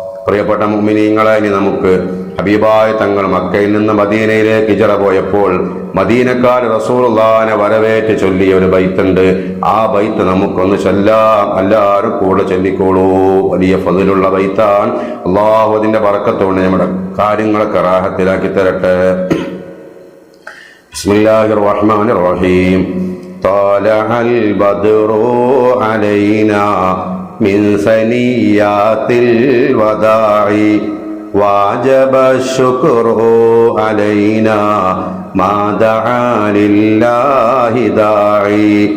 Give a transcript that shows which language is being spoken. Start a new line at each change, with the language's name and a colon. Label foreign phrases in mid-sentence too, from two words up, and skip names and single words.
Malayalam: പ്രിയപ്പെട്ട മുഅ്മിനീങ്ങളെ, ഇനി നമുക്ക് ഹബീബായ തങ്ങൾ മക്കയിൽ നിന്ന് മദീനയിലേക്ക് ഹിജ്റ പോയപ്പോൾ മദീനക്കാർ റസൂലുള്ളാഹിനെ വരവേറ്റ് ചൊല്ലിയ ഒരു ബൈത്തുണ്ട്. ആ ബൈത്ത് നമുക്കൊന്ന് ചൊല്ലാം. എല്ലാവരും കൂടെ ചൊല്ലിക്കോളൂ. വലിയ ഫളിലുള്ള ബൈത്താണ്. അല്ലാഹു അതിന്റെ ബറക്കത്തോടെ നമ്മുടെ കാര്യങ്ങളൊക്കെ റാഹത്തിലാക്കി തരട്ടെ.
Arabic: بسم الله الرحمن الرحيم. طلع البدر علينا من ثنيات الوداع وجب الشكر علينا ما دعا لله داعي